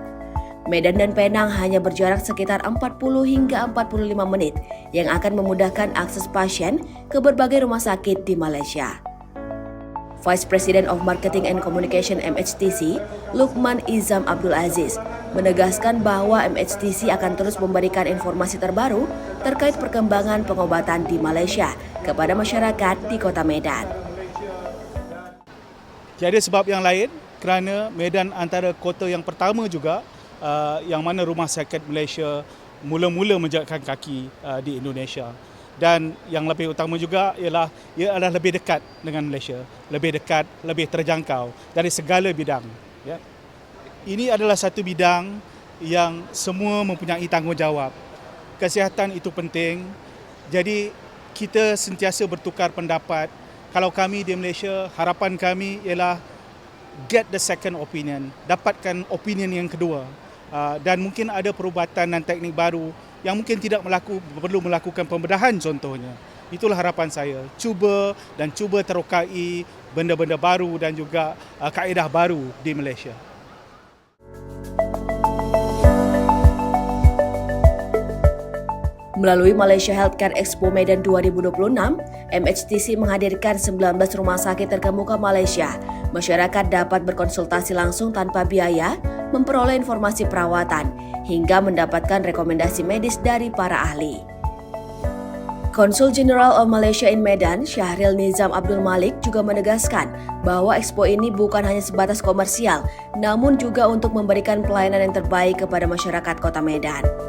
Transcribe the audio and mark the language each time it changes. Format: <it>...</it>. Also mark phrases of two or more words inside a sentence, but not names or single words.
<id>Medan dan Penang hanya berjarak sekitar 40 hingga 45 menit yang akan memudahkan akses pasien ke berbagai rumah sakit di Malaysia.</id> <en>Vice President of Marketing and Communication MHTC,</en> <id>Lukman Izam Abdul Aziz, menegaskan bahwa MHTC akan terus memberikan informasi terbaru terkait perkembangan pengobatan di Malaysia kepada masyarakat di Kota Medan.</id> <ms>Jadi sebab yang lain kerana Medan antara kota yang pertama juga yang mana rumah sakit Malaysia mula-mula menjajakan kaki di Indonesia. Dan yang lebih utama juga ialah ia adalah lebih dekat dengan Malaysia, lebih dekat, lebih terjangkau dari segala bidang. Ya. Ini adalah satu bidang yang semua mempunyai tanggungjawab. Kesihatan itu penting, jadi kita sentiasa bertukar pendapat. Kalau kami di Malaysia, harapan kami ialah</ms> <en>get the second opinion,</en> <ms>dapatkan opinion yang kedua. Dan mungkin ada perubatan dan teknik baru yang mungkin tidak perlu melakukan pembedahan contohnya. Itulah harapan saya. Cuba terokai benda-benda baru dan juga kaedah baru di Malaysia.</ms> <id>Melalui Malaysia Healthcare Expo Medan 2026, MHTC menghadirkan 19 rumah sakit terkemuka Malaysia. Masyarakat dapat berkonsultasi langsung tanpa biaya, memperoleh informasi perawatan, hingga mendapatkan rekomendasi medis dari para ahli.</id> <en>Konsul General of Malaysia in Medan,</en> <id>Syahril Nizam Abdul Malik juga menegaskan bahwa Expo ini bukan hanya sebatas komersial, namun juga untuk memberikan pelayanan yang terbaik kepada masyarakat Kota Medan.</id>